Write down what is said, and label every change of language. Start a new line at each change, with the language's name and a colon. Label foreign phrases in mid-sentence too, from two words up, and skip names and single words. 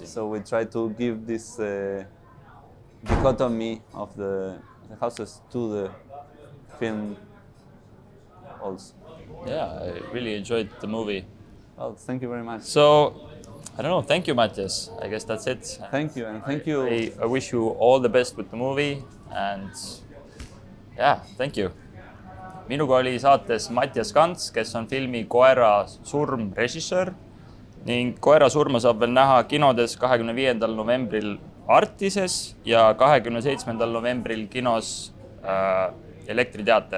English: So we try to give this dichotomy of the houses to the film also. Yeah, I really enjoyed the movie. Well, thank you very much. So, I don't know, thank you, Matias. I guess that's it. Thank you, and thank you. I wish you all the best with the movie, and yeah, thank you.
Estonian: Minuga oli saates Matias Ganz, kes on filmi Koera surm režissöör, ning Koera surma saab veel näha kinodes 25. novembril Artises ja 27. novembril kinos Elektriteater Tartus.